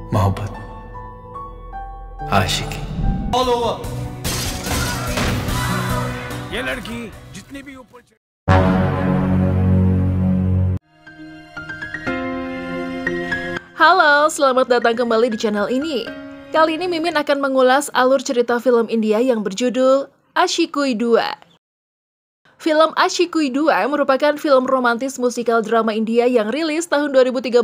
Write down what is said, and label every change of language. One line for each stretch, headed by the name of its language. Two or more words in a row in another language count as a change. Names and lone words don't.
Hindi: मोहब्बत, आशिकी।
English: all over.
Hindi: ये लड़की जितनी भी ऊपर
Indonesian: Halo, selamat datang kembali di channel ini. Kali ini Mimin akan mengulas alur cerita film India yang berjudul Aashikui 2. Film Aashikui 2 merupakan film romantis musikal drama India yang rilis tahun 2013.